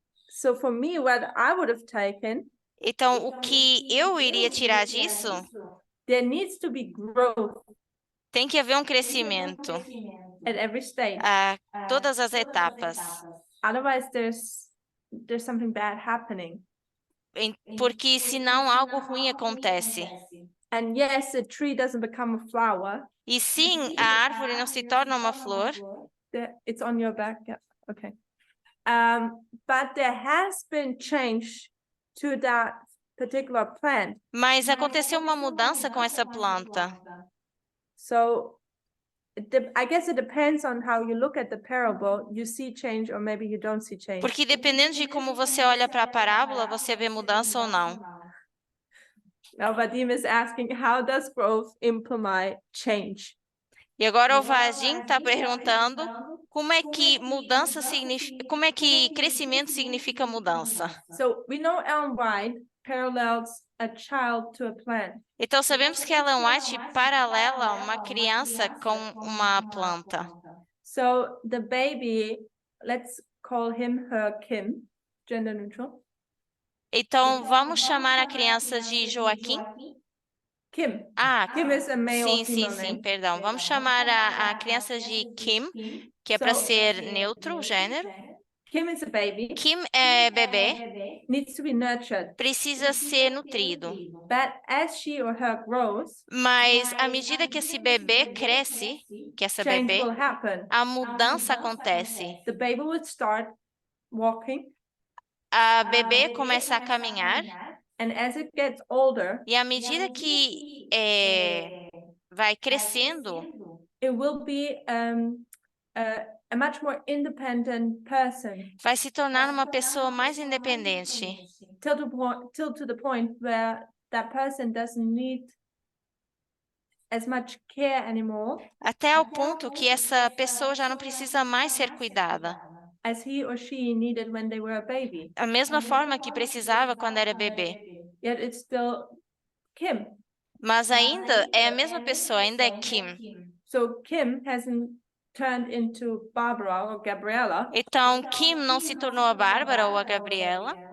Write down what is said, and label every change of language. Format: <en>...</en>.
<en>So for me, what I would have taken,</en> <pt>Então, o que eu iria tirar disso,</pt> <en>there needs to be growth</en> <pt>tem que haver um crescimento</pt> <en>at every stage.</en> <pt>a todas as etapas.</pt> <en>Otherwise, there's something bad happening.</en> <pt>Porque senão algo ruim acontece.</pt> <en>And yes, a tree doesn't become a flower.</en> <pt>E sim, a árvore não se torna uma flor,</pt> <en>It's on your back, yeah, okay. But there has been change to that particular plant.</en> <pt>mas aconteceu uma mudança com essa planta.</pt> <en>So I guess it depends on how you look at the parable. You see change or maybe you don't see change.</en> <pt>Porque dependendo de como você olha para a parábola, você vê mudança ou não.</pt> <en>Now Vadim is asking, how does growth imply change?</en> <pt>E agora o Vadim está perguntando como é que mudança significa, como é que crescimento significa mudança.</pt> <en>So we know Ellen White parallels a child to a plant.</en> <pt>Então sabemos que Ellen White paralela uma criança com uma planta.</pt> <en>So the baby, let's call him her Kim, gender neutral.</en> <pt>Então vamos chamar a criança de Joaquim?</pt> <en>Kim. Ah, Kim is a male or</en> <pt>sim,</pt> <en>female</en> <pt>sim,</pt> <en>name.</en> <pt>perdão. Vamos chamar a criança de Kim, que é para ser neutro o gênero.</pt> <en>Kim is a baby,</en> <pt>Kim é bebê,</pt> <en>needs to be nurtured.</en> <pt>precisa ser nutrido.</pt> <en>But as she or her grows,</en> <pt>Mas à medida que esse bebê cresce, que essa</pt> <en>change</en> <pt>bebê,</pt> <en>will happen.</en> <pt>a mudança acontece.</pt> <en>The baby will start walking,</en> <pt>A bebê começa a caminhar</pt> <en>and as it gets older,</en> <pt>e à medida que vai crescendo,</pt> <en>it will be a much more independent person</en> <pt>vai se tornar uma pessoa mais independente,</pt> <en>till to the point where that person doesn't need as much care anymore</en> <pt>até ao ponto que essa pessoa já não precisa mais ser cuidada,</pt> <en>as he or she needed when they were a baby.</en> <pt>da mesma forma que precisava quando era bebê.</pt> <en>Yet it's still Kim.</en> <pt>Mas ainda é a mesma pessoa, ainda é Kim.</pt> <en>So Kim hasn't turned into Barbara or Gabriella,</en> <pt>Então, Kim não se tornou a Bárbara ou a Gabriela,</pt>